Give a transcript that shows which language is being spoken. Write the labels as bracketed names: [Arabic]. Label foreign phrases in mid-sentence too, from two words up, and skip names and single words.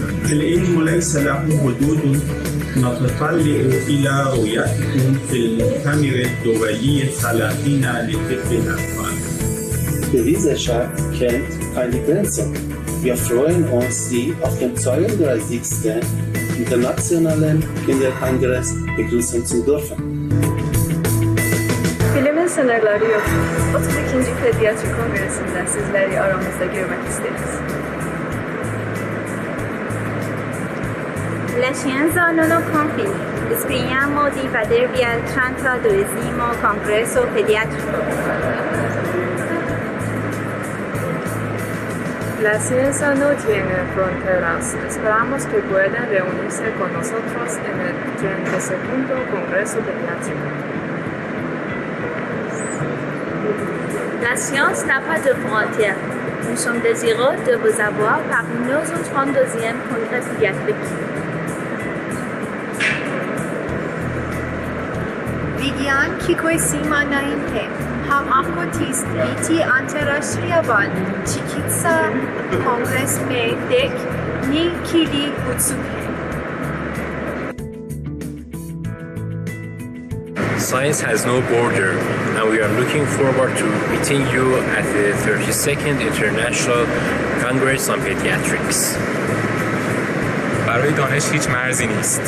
[Arabic] العلم ليس له حدود نتطلع إلى رؤيتكم في المؤتمر الدولي 30 لطب الأطفال. [German] Die Wissenschaft kennt keine Grenzen. Wir freuen uns, Sie auf dem 32. Internationalen Kinderkongress begrüßen zu dürfen. [Turkish] Bilimin sınırları yok. 32. Pediatrik Kongresi'nde sizleri aramızda görmek isteriz. [Italian] La scienza non ho confini. Speriamo di vedervi al 32esimo congresso pediatrico. [Spanish] La ciencia no tiene fronteras. Esperamos que puedan reunirse con nosotros en el 32º Congreso Pediátrico. [French] La science n'a pas de frontières. Nous sommes désireux de vous avoir parmi nos au 32e Congrès pédiatrique. [Hindi] विज्ञान की कोई सीमा नहीं है. हम आपको 30वीं अंतर्राष्ट्रीय बाल चिकित्सा कांग्रेस में देखने के लिए उत्सुक हैं. [English] Science has no border, and we are looking forward to meeting you at the 32nd International Congress on Pediatrics. [Persian] برای دانش هیچ مرزی نیست.